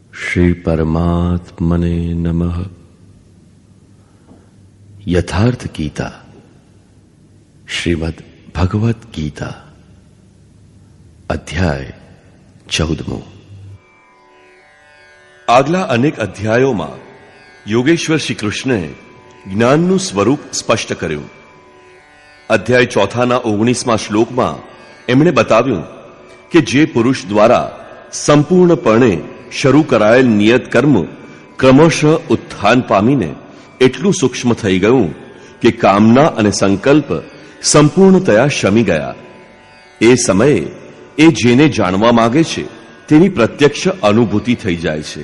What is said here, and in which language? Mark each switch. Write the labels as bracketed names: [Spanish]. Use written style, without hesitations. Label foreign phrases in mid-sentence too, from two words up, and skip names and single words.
[Sanskrit] श्री परमात्मने नमः। यथार्थ गीता, श्रीमद् भगवत गीता, [Gujarati] અધ્યાય 14. આગલા અનેક અધ્યાયોમાં યોગેશ્વર શ્રી કૃષ્ણે જ્ઞાનનું સ્વરૂપ સ્પષ્ટ કર્યું. અધ્યાય 4ના 19મા શ્લોકમાં એમણે બતાવ્યું કે જે પુરુષ દ્વારા સંપૂર્ણપણે શરૂ કરાયેલ નિયત કર્મ ક્રમશઃ ઉત્થાન પામીને એટલું સૂક્ષ્મ થઈ ગયું કે કામના અને સંકલ્પ સંપૂર્ણતયા શમી ગયા, એ સમયે એ જેને જાણવા માંગે છે તેની પ્રત્યક્ષ અનુભૂતિ થઈ જાય છે.